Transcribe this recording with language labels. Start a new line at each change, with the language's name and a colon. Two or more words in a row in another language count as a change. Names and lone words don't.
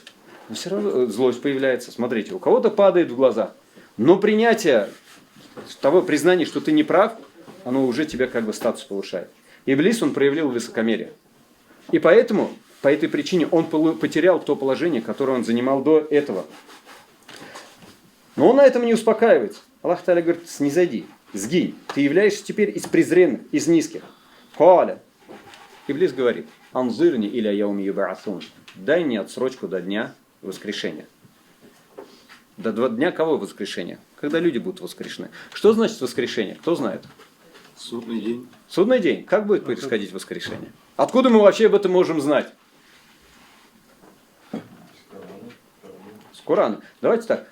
Russian: Но все равно злость появляется. Смотрите, у кого-то падает в глазах, но принятие того признания, что ты не прав, оно уже тебя как бы статус повышает. Иблис, он проявил высокомерие. И поэтому, по этой причине, он потерял то положение, которое он занимал до этого. Но он на этом не успокаивается. Аллах Та'аля говорит, снизойди, сгинь. Ты являешься теперь из презренных, из низких.
Arabic: Каля.
Russian: Иблис говорит,
Arabic: أنظرني إلى يوم يبعثون.
Russian: Дай мне отсрочку до дня воскрешения. До дня кого воскрешения? Когда люди будут воскрешены. Что значит воскрешение? Кто знает? Судный день. Судный день. Как будет происходить воскрешение? Откуда мы вообще об этом можем знать? С Корана. Давайте так.